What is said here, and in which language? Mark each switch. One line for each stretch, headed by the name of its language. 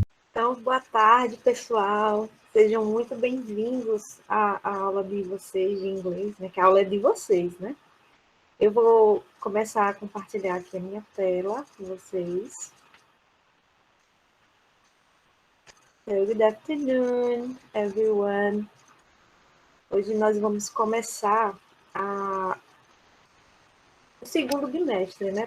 Portuguese: Então, boa tarde, pessoal. Sejam muito bem-vindos à aula de vocês de inglês, né? Que a aula é de vocês, né? Eu vou começar a compartilhar aqui a minha tela com vocês.
English: So, good afternoon, everyone.
Portuguese: Hoje nós vamos começar o segundo bimestre, né?